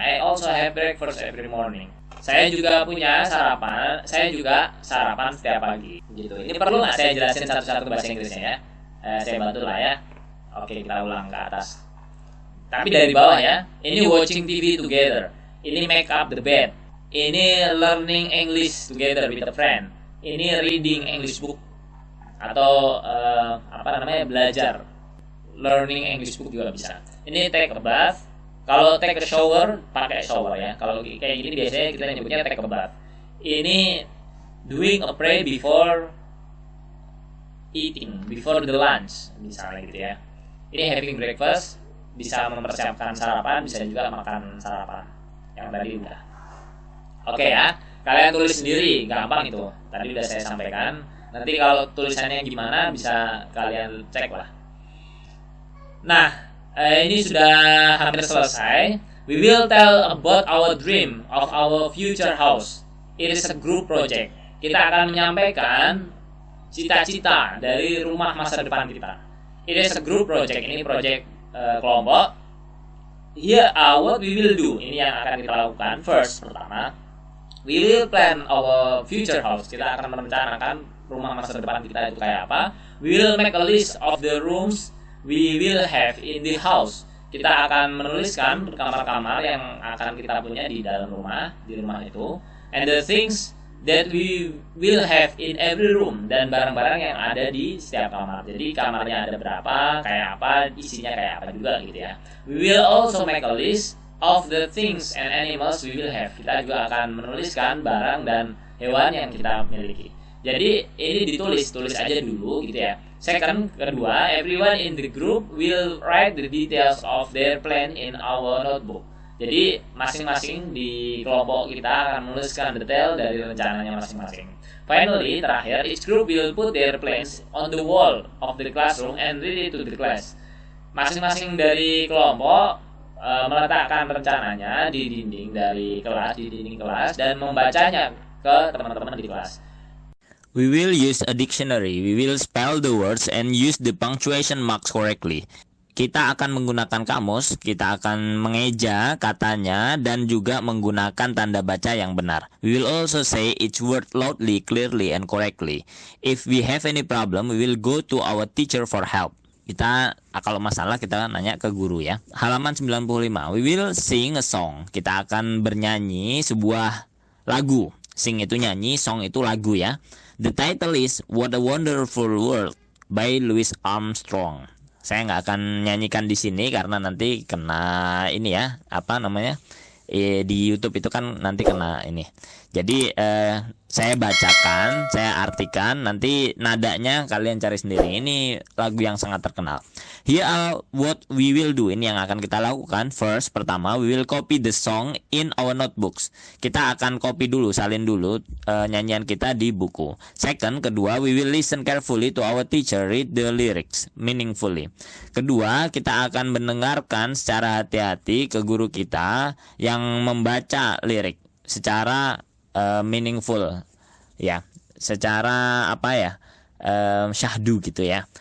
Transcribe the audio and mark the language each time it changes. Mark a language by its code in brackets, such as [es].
[en] I also have breakfast every morning. [id] Saya juga punya sarapan. Saya juga sarapan setiap pagi. Gitu. Ini perlu nggak saya jelasin satu-satu bahasa Inggrisnya ya? Saya bantu lah ya. Oke, kita ulang ke atas. Tapi dari bawah ya. [en] Ini watching TV together. Ini make up the bed. Ini learning English together with a friend. Ini reading English book. [id] Atau belajar. [en] Learning English book [id] juga bisa. [en] Ini take a bath. Kalau take a shower, pakai shower ya. [id] Kalau kayak gini biasanya kita nyebutnya [en] take a bath. Ini doing a pray before eating, before the lunch, [id] misalnya gitu ya. Ini [en] having breakfast, [id] bisa mempersiapkan sarapan, bisa juga makan sarapan. Yang tadi udah. Oke ya, kalian tulis sendiri, gampang itu. Tadi udah saya sampaikan. Nanti kalau tulisannya gimana bisa kalian cek lah. Nah, ini sudah hampir selesai. [en] We will tell about our dream of our future house. It is a group project. [id] Kita akan menyampaikan cita-cita dari rumah masa depan kita. [en] It is a group project. [id] Ini project kelompok. [en] Here are what we will do. [id] Ini yang akan kita lakukan. [en] First, pertama, we will plan our future house. [id] Kita akan merencanakan rumah masa depan kita itu kayak apa. [en] We will make a list of the rooms we will have in the house. [id] Kita akan menuliskan kamar-kamar yang akan kita punya di dalam rumah, di rumah itu. [en] And the things that we will have in every room. [id] Dan barang-barang yang ada di setiap kamar. Jadi kamarnya ada berapa, kayak apa, isinya kayak apa juga gitu ya. [en] We will also make a list of the things and animals we will have. [id] Kita juga akan menuliskan barang dan hewan yang kita miliki. Jadi ini tulis aja dulu gitu ya. [en] Second, kedua, everyone in the group will write the details of their plan in our notebook. [id] Jadi masing-masing di kelompok kita akan menuliskan detail dari rencananya masing-masing. [en] Finally, terakhir, each group will put their plans on the wall of the classroom and read it to the class. [id] Masing-masing dari kelompok meletakkan rencananya di dinding kelas dan membacanya ke teman-teman di kelas. [en] We will use a dictionary. We will spell the words and use the punctuation marks correctly. [id] Kita akan menggunakan kamus, kita akan mengeja katanya, dan juga menggunakan tanda baca yang benar. [en] We will also say each word loudly, clearly, and correctly. If we have any problem, we will go to our teacher for help. [id] Kita, kalau masalah, kita nanya ke guru ya. Halaman 95. [en] We will sing a song. [id] Kita akan bernyanyi sebuah lagu. Sing itu nyanyi, song itu lagu ya. [en] The title is What a Wonderful World by Louis Armstrong. [id] Saya nggak akan nyanyikan di sini karena nanti kena ini ya, apa namanya, di YouTube itu kan nanti kena ini. Jadi saya bacakan, saya artikan, nanti nadanya kalian cari sendiri. Ini lagu yang sangat terkenal. [en] Here are what we will do. [id] Ini yang akan kita lakukan. [en] First, pertama, we will copy the song in our notebooks. [id] Kita akan copy dulu, salin dulu nyanyian kita di buku. [en] Second, kedua, we will listen carefully to our teacher read the lyrics meaningfully. [id] Kedua, kita akan mendengarkan secara hati-hati ke guru kita yang membaca lirik secara meaningful, ya, secara apa ya, syahdu gitu ya.